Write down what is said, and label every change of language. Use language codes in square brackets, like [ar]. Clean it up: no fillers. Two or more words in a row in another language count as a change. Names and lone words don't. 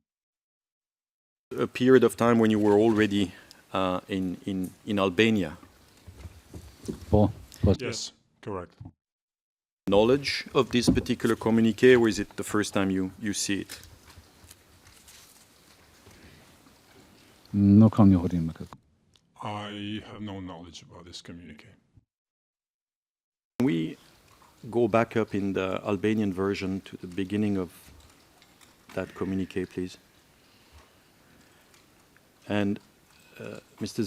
[en] A period of time when you were already in Albania. Oh. Yes, correct. Knowledge of this particular communique, or is it the first time you see it? [sq] No kam njohuri me këtë. [en] I have no knowledge about this communique. Can we go back up in the Albanian version to the beginning of that communique, please? And Mr.